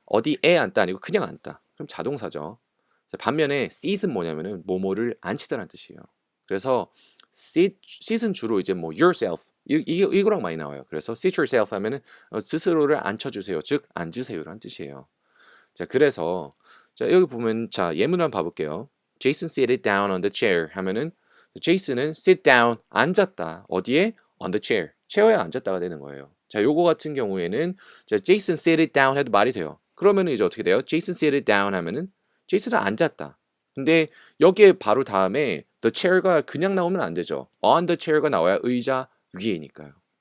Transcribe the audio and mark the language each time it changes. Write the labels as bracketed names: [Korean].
[Korean] 어디에 앉다 아니고 그냥 앉다. 그럼 자동사죠. 자, 반면에 seat은 뭐냐면은 뭐뭐를 앉히다라는 뜻이에요. 그래서 sit은 주로 이제 뭐 yourself 이거랑 많이 나와요. 그래서 [English] sit yourself [Korean] 하면은 스스로를 앉혀주세요. 즉 앉으세요라는 뜻이에요. 자, 그래서 자 여기 보면 자 예문 한번 봐볼게요. [English] Jason sat down on the chair [Korean] 하면은 제이슨은 [English] sit down 앉았다. [Korean] 어디에? [English] on the chair. [Korean] 체어에 앉았다가 되는 거예요. 자, 요거 같은 경우에는 자, [English] Jason sit down [Korean] 해도 말이 돼요. 그러면은 이제 어떻게 돼요? [English] Jason sit down [Korean] 하면은 제이슨은 앉았다. 근데 여기에 바로 다음에 the chair가 그냥 나오면 안 되죠. [English] on the chair [Korean] 가 나와야 의자 위에니까요.